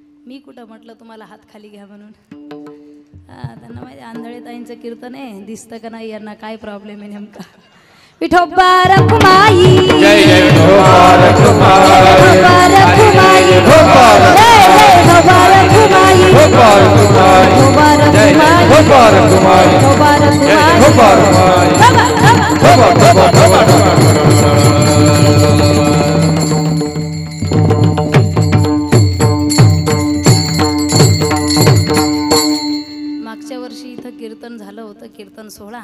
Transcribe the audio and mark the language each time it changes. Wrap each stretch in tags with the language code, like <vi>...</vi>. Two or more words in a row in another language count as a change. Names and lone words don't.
<mr>मी कुठं म्हटलं तुम्हाला हात खाली घ्या म्हणून. त्यांना माहिती आंधळे ताईंचं कीर्तन आहे, दिसतं का नाही यांना काय प्रॉब्लेम आहे नेमका. विठोबा रखुमाई जय जय विठोबा रखुमाई विठोबा रखुमाई विठोबा विठोबा रखुमाई विठोबा रखुमाई विठोबा जय जय रखुमाई विठोबा रखुमाई विठोबा जय रखुमाई विठोबा रखुमाई मागच्या वर्षी इथं कीर्तन झालं होतं, कीर्तन सोहळा.</mr>